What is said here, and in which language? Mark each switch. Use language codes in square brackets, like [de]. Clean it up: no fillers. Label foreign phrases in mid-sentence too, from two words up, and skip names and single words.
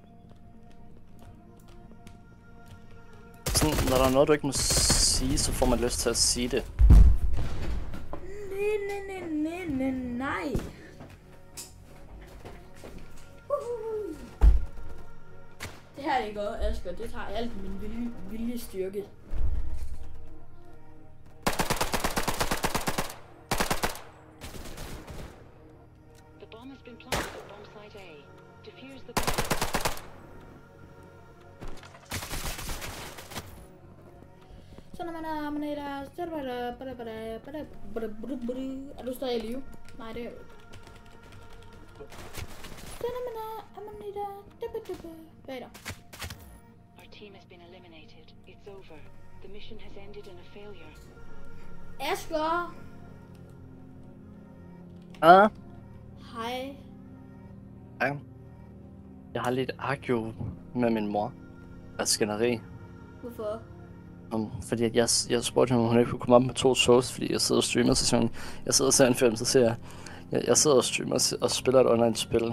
[da] Sådan, når der er noget, du ikke må sige, så får man lyst til at sige det. Nej. Det her det går, Asger. Det tager alt min viljestyrke. [en] The bomb has been planted at bomb site A. Defuse the bomb. [da] Så når man er er du stadig i live? Nej, det er du ikke. Så når man bag dig. [en] Our team has been eliminated. It's over. The mission has ended in a failure. [da] Asger! Hej. Hej. Jeg har lidt argue med min mor. af skænderi. Hvorfor? Fordi at jeg spurgte hende, om hun ikke kunne komme op med 2 shows, fordi jeg sidder og streamer, så siger hun, jeg sidder og ser en film, så siger jeg sidder og streamer og spiller et online spil.